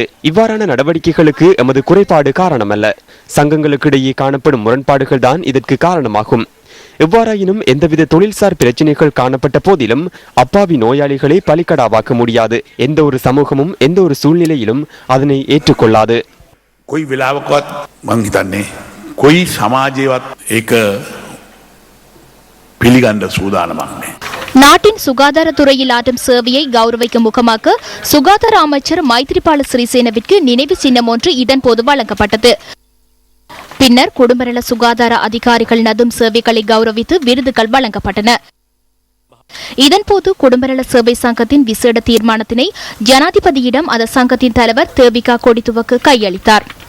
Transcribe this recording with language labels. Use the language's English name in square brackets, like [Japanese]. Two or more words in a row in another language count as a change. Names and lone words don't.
[Tamil] இவ்வாறான நடவடிக்கைகளுக்கு எமது குறைபாடு காரணமல்ல. சங்கங்களுக்கிடையே காணப்படும் முரண்பாடுகள் தான் இதற்கு காரணமாகும். எவ்வாறாயினும் எந்தவித தொழில்சார் பிரச்சனைகள் காணப்பட்ட போதிலும் அப்பாவி நோயாளிகளை பலிக்கடாவாக்க முடியாது. எந்த ஒரு சமூகமும் எந்த ஒரு சூழ்நிலையிலும் அதனை ஏற்றுக்கொள்ளாது. [Sinhala] කොයි වෙලාවකවත් මං හිතන්නේ කොයි සමාජයවත් ඒක පිළිගන්න සූදානමක් නැහැ. [Tamil] நாட்டின் சுகாதாரத்துறையில் ஆற்றும் சேவையை கௌரவிக்கும் முகமாக சுகாதார அமைச்சர் மைத்ரிபால சிறிசேனவிற்கு நினைவு சின்னம் ஒன்று இதன்போது வழங்கப்பட்டது. பின்னர் குடும்பநல சுகாதார அதிகாரிகள் நதும் சேவைகளை கௌரவித்து விருதுகள் வழங்கப்பட்டன. இதன்போது குடும்பநல சேவை சங்கத்தின் விசேட தீர்மானத்தினை ஜனாதிபதியிடம் அந்த சங்கத்தின் தலைவர் தேவிகா கொடித்துவக்கு கையளித்தார்.